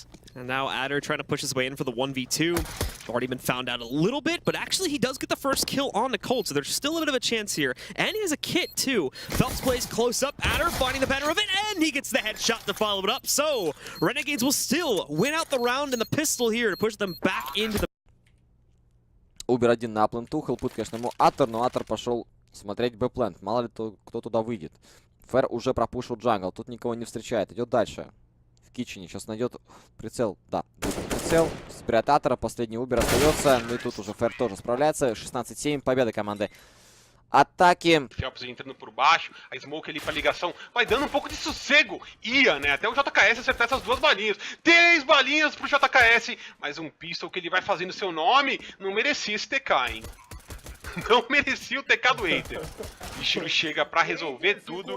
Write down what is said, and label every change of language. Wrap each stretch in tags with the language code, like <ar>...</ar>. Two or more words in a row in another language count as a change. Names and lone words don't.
<en>And now Adder trying to push his way in for the 1v2. Already been found out a little bit, but actually he does get the first kill on the Colt, so there's still a bit of a chance here. And he has a kit too. Phelps plays close up, Adder finding the better of it, and he gets the headshot to follow it up. So Renegades will still win out the round in the pistol here to push them back into the...</en> <ru>Убер один на пленту, хелпут, конечно, ему Атор, но Атор пошел смотреть Б-плент. Мало ли кто туда выйдет. Фэр уже пропушил джангл, тут никого не встречает, идет дальше. В китчене сейчас найдет прицел, да, прицел, спрят Атора, последний Убер остается, ну и тут уже Фэр тоже справляется. 16-7, победа команды Ataque.</ru> <pt>Phelps entrando por baixo, a Smoke ali pra ligação, vai dando um pouco de sossego. Ia, né? Até o JKS acertar essas 2 balinhas. 3 balinhas pro JKS, mas um pistol que ele vai fazendo seu nome, não merecia esse TK, hein? Não merecia o TK do Hater. O bicho chega pra resolver tudo.</pt>